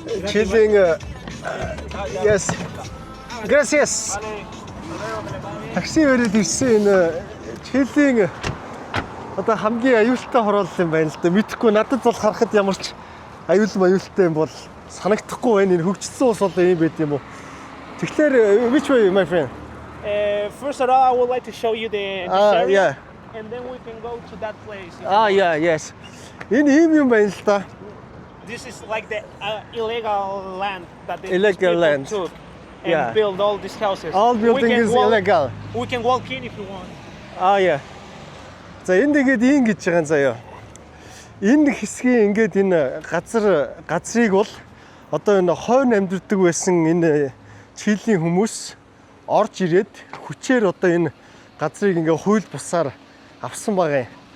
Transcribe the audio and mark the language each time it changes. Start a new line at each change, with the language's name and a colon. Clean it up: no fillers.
English: Chileing yes.
Spanish: Gracias.
Mongolian: Такси өрөөд ирсэн энэ Chileing одоо хамгийн аюултай хороолол юм байна л да. Мэдхгүй надад бол харахад ямар ч аюултай юм бол санагдахгүй байна. Энэ хөгжсөн ус бол ийм байт юм уу?
English: Тэгэхээр which way my friend? First of all, I would like to show you the area, yeah. and then we can go to that place. Yeah, yes.
Mongolian: Энэ ийм юм байна л да.
English: This is like the illegal land that the Illegal land. took and Yeah. build all these houses. All building is illegal. We can walk in if you want. Yeah.
Mongolian: За энэ тэгээд ийм гэж байгаа юм заяа. Энэ хэсгийн ингээд энэ газрыг бол одоо энэ хойно амьдардаг байсан энэ Чилийн хүмүүс орж ирээд хүчээр одоо энэ газрыг ингээ хууль бусаар авсан байгаа юм.